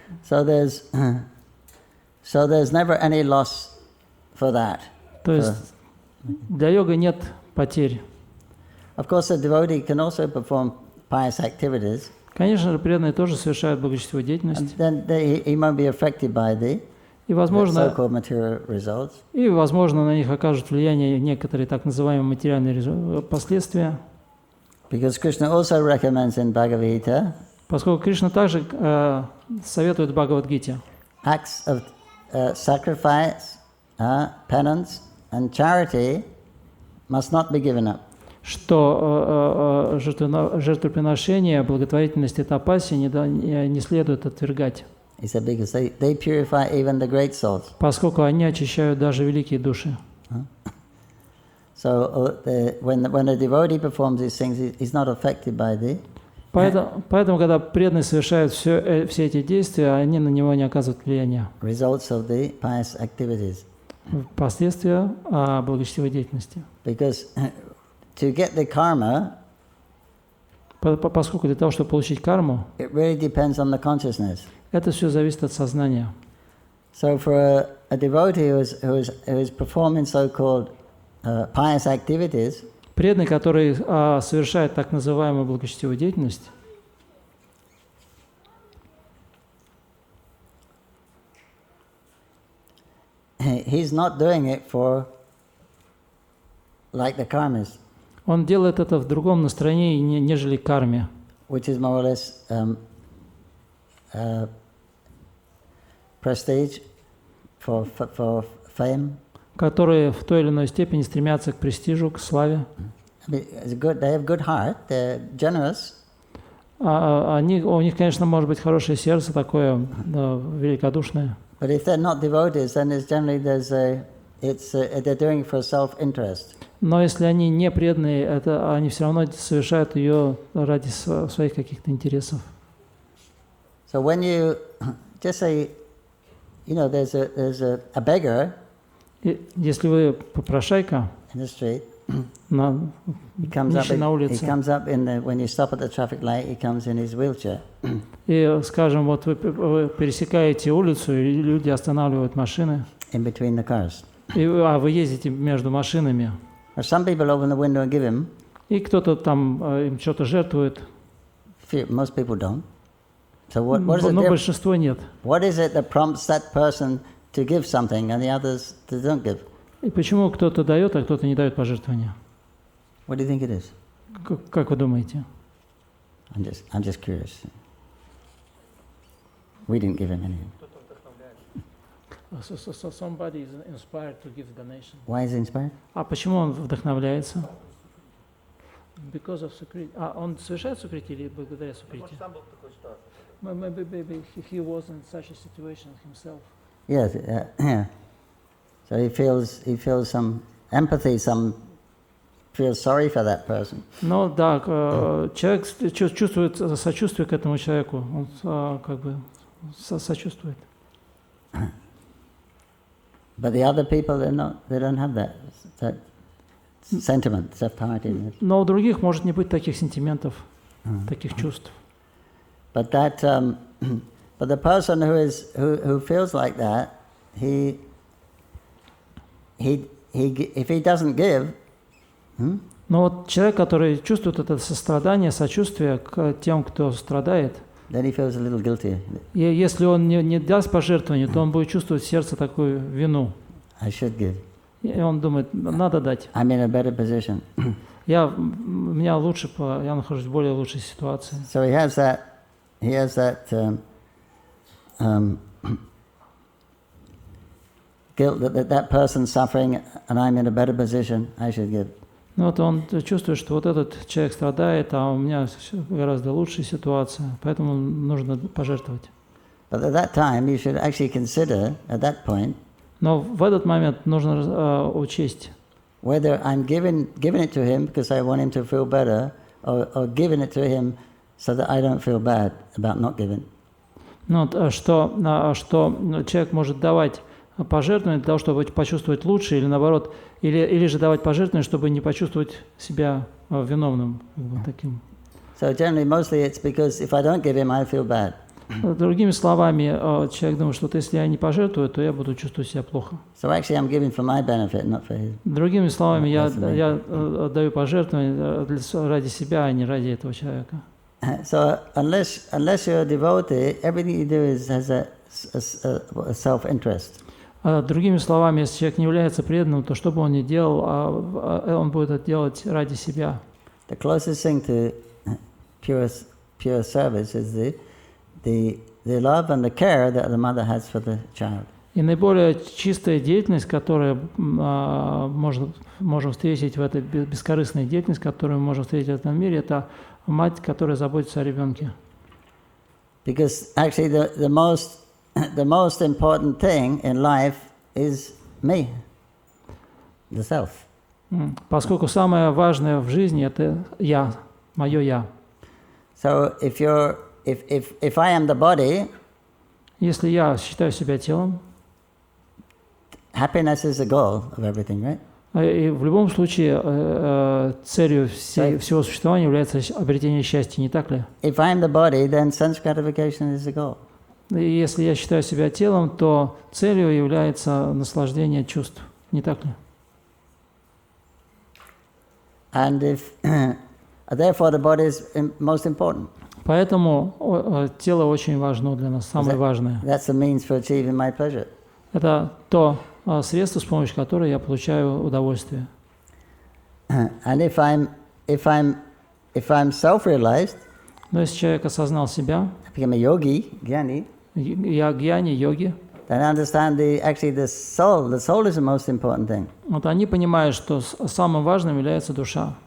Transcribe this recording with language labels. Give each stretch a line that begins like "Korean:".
English: So there's never any loss for that.
Russian: То есть для йога нет потерь.
English: Of course, a devotee can also perform pious activities.
Russian: Конечно же, преданные тоже совершают благочестивую деятельность.
English: And then he won't be affected by the so-called material results.
Russian: И, возможно, на них окажут влияние некоторые так называемые материальные последствия.
English: Because Krishna also recommends in Bhagavad-gita,
Russian: Поскольку Кришна также советует в Бхагавад-гите
English: acts of sacrifice, penance and charity must not be given up.
Russian: что жертвоприношение, благотворительность и тапасия не следует отвергать.
English: He said because they purify even the great souls.
Russian: Поскольку они очищают даже великие души.
English: So when a devotee performs these things, he's not affected by the.
Russian: Поэтому, когда преданный совершает все эти действия, они на него не оказывают влияния.
English: Results of the pious activities.
Russian: Последствия благочестивой деятельности.
English: Because to get the karma,
Russian: поскольку для того, чтобы получить карму,
English: it really depends on the consciousness.
Russian: Это все зависит от сознания.
English: So for a devotee who is performing so-called pious activities,
Russian: преданный, который совершает так называемую благочестивую деятельность,
English: he's not doing it for like the karmas.
Russian: Он делает это в другом настроении, нежели карме.
English: Which is more or less prestige for fame.
Russian: Которые в той или иной степени стремятся к престижу, к славе.
English: They have good heart, they're generous.
Russian: У них, конечно, может быть хорошее сердце, такое великодушное.
English: But if they're not devotees, then it's generally they're doing it for self-interest.
Russian: Но если они не преданные, они все равно совершают ее ради своих каких-то интересов.
English: So when you just say, there's a beggar.
Russian: Если вы попрошайка
English: in the street,
Russian: нищий на улице,
English: he comes up when you stop at the traffic light, he comes in his wheelchair.
Russian: И, скажем, вот вы пересекаете улицу, и люди останавливают машины.
English: In between the cars.
Russian: А вы ездите между машинами.
English: Some people open the window and give him.
Russian: И кто-то там им что-то жертвует.
English: Most people don't. So what is it?
Russian: Но большинство нет.
English: What is it that prompts that person to give something and the others don't give?
Russian: И почему кто-то дает, а кто-то не дает пожертвования?
English: What do you think it is?
Russian: Как вы думаете?
English: I'm just curious. We didn't give him anything. So somebody is inspired to give donation. Why is he inspired?
Russian: А почему он вдохновляется?
English: Because of сукрити.
Russian: Он совершает сукрити или благодаря сукрити?
English: Maybe he was in such a situation himself. Yes, yeah. So he feels some empathy, feels sorry for that person.
Russian: Ну да, человек чувствует сочувствие к этому человеку, он как бы сочувствует.
English: But the other people, they don't have that. sentiment, self-piety.
Russian: Но у других может не быть таких сентиментов, таких чувств.
English: But the person who feels like that, if he doesn't give,
Russian: Но вот человек, который чувствует это сострадание, сочувствие к тем, кто страдает,
English: then he feels a little guilty.
Russian: и если он не даст пожертвования, то он будет чувствовать в сердце такую вину.
English: I should give.
Russian: И он думает, надо дать.
English: I'm in a better position.
Russian: Я нахожусь в более лучшей ситуации.
English: So he has that guilt that person's suffering and I'm in a better position, I should give.
Russian: Ну вот он чувствует, что вот этот человек страдает, а у меня гораздо лучшая ситуация, поэтому нужно пожертвовать.
English: But at that time, you should actually consider, at that point,
Russian: Но в этот момент нужно учесть,
English: whether I'm giving it to him because I want him to feel better, or giving it to him so that I don't feel bad about not giving.
Russian: Ну, вот, что человек может давать пожертвования для того, чтобы почувствовать лучше, или наоборот, или же давать пожертвования, чтобы не почувствовать себя виновным, таким.
English: So generally, mostly it's because if I don't give him, I feel bad.
Russian: Другими словами, человек думает, что вот если я не пожертвую, то я буду чувствовать себя плохо.
English: So actually, I'm giving for my benefit, not for his.
Russian: Другими словами, я даю пожертвования ради себя, а не ради этого человека.
English: So unless you're a devotee, everything you do has a self-interest.
Russian: Другими словами, если человек не является преданным, то что бы он ни делал, он будет это делать ради себя.
English: The closest thing to pure service is the love and the care that the mother has for the child.
Russian: И наиболее чистая деятельность, которую можем встретить в этой бескорыстной деятельности, которую мы можем встретить в этом мире, это мать, которая заботится о ребенке.
English: Because actually the most important thing in life is me, the self.
Russian: Поскольку самое важное в жизни это я, мое я.
English: So if I am the body,
Russian: если я считаю себя телом,
English: happiness is the goal of everything, right?
Russian: И в любом случае целью всего существования является обретение счастья, не так ли?
English: If I am the body, then sense gratification is the goal.
Russian: И если я считаю себя телом, то целью является наслаждение чувств, не так ли?
English: And therefore the body is most important.
Russian: Поэтому тело очень важно для нас, самое важное.
English: That's the means for achieving my pleasure.
Russian: Это то средство, с помощью которого я получаю удовольствие.
English: And if I'm self-realized,
Russian: но если человек осознал себя,
English: become a yogi, jnani,
Russian: я гьяни, йоги,
English: then understand the soul is the most important thing.
Russian: Вот они понимают, что самым важным является душа.